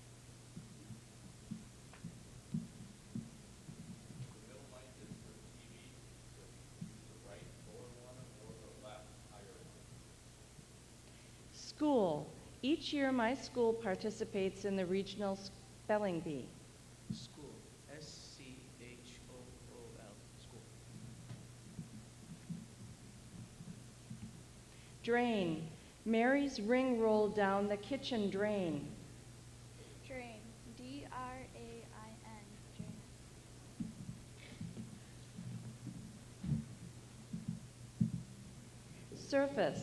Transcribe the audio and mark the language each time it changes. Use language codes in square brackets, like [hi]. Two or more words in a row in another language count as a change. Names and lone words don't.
[en] School. Each year my school participates in the regional spelling bee. School. S-C-H-O-O-L. School. Drain. Mary's ring rolled down the kitchen drain. Drain. D-R-A-I-N. Drain. Surface.